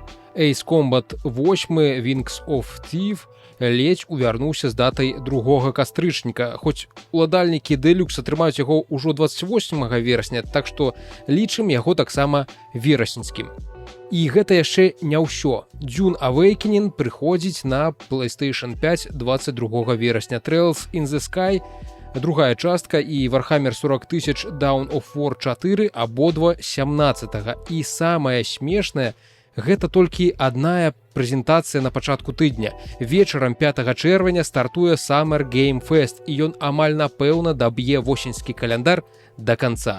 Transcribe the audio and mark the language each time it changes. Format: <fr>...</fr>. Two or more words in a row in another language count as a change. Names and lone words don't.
<be>Ace Combat 8 Wings of Thief ледзь увярнуўся з датай 2 кастрычніка, хоць уладальнікі Deluxe атрымаюць яго ўжо 28 верасня, так што лічым яго таксама верасненскім. І гэта яшчэ не ўсё. Dune Awakening прыходзіць на PlayStation 5 22 верасня. Trails in the Sky, другая частка, і Warhammer 40 000 Dawn of War 4 абодва 17-го. І самае смешнае, гэта толькі адная прэзентацыя на пачатку тыдня. Вечарам 5 чэрвеня стартуе Summer Game Fest, і ён амаль напэўна даб'е восеньскі каляндар да канца.</be>